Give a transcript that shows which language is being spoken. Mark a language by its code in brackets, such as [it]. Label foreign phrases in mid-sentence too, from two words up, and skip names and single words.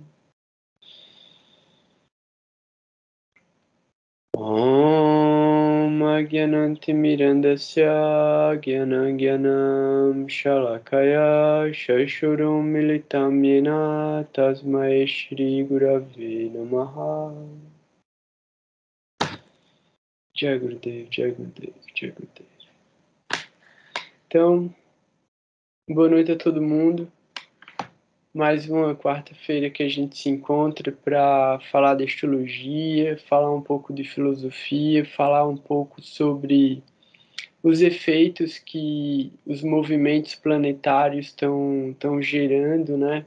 [sa] Om Agyanantimirandasya Gyanagyanam Shalakaya Shashurum Militam Yena Tasmai Shri Gurave Namaha. Jai Gurudev, Jai Gurudev, Jai Gurudev. [pt] Então, boa noite a todo mundo. Mais uma quarta-feira que a gente se encontra para falar de astrologia, falar um pouco de filosofia, falar um pouco sobre os efeitos que os movimentos planetários estão gerando, né?